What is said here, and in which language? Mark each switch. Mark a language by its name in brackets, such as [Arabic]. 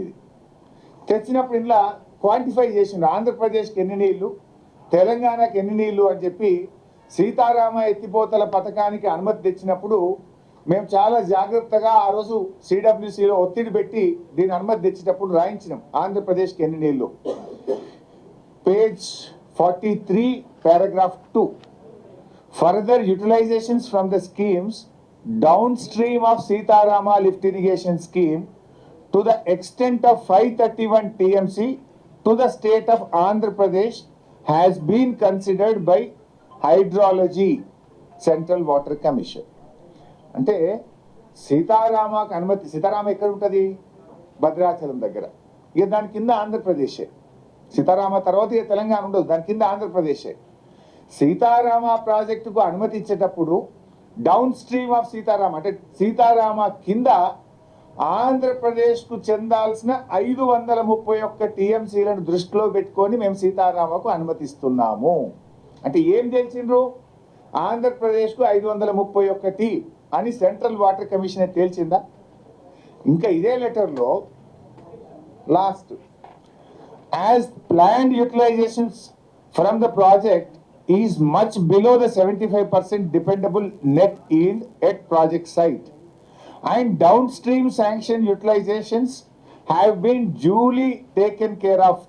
[Telugu] ఇది తెచ్చినప్పుడు ఇలా క్వాంటిఫై చేసిండు, ఆంధ్రప్రదేశ్కి ఎన్ని నీళ్లు, తెలంగాణకి ఎన్ని నీళ్లు అని చెప్పి సీతారామ ఎత్తిపోతల పథకానికి అనుమతి తెచ్చినప్పుడు మేము చాలా జాగ్రత్తగా ఆ రోజు సిడబ్ల్యూసిలో ఒత్తిడి పెట్టి దీని అనుమతి తెచ్చేటప్పుడు రాయించినాం ఆంధ్రప్రదేశ్కి ఎన్ని నీళ్లు. [English] Page 43 paragraph 2, further utilizations from the schemes downstream of Sitarama lift irrigation scheme to the extent of 531 TMC to the state of Andhra Pradesh has been considered by Hydrology Central Water Commission. [Telugu] అంటే సీతారామకు అనుమతి, సీతారామ ఎక్కడ ఉంటుంది? భద్రాచలం దగ్గర. ఇక దాని కింద ఆంధ్రప్రదేశే. సీతారామ తర్వాత ఇక తెలంగాణ ఉండదు, దాని కింద ఆంధ్రప్రదేశే. సీతారామ ప్రాజెక్టుకు అనుమతి ఇచ్చేటప్పుడు [English] downstream of Sitarama [Telugu] అంటే సీతారామ కింద ఆంధ్రప్రదేశ్కు చెందాల్సిన 531 టీఎంసీలను దృష్టిలో పెట్టుకొని మేము సీతారామకు అనుమతిస్తున్నాము. అంటే ఏం తెలిసిండ్రు? ఆంధ్రప్రదేశ్కు 531 అని సెంట్రల్ వాటర్ కమిషన్ తేల్చిందా? ఇంకా ఇదే లెటర్లో [English] Last, as planned utilizations from the project is much below the 75% dependable net yield at project site, and downstream sanction utilizations have been duly taken care of.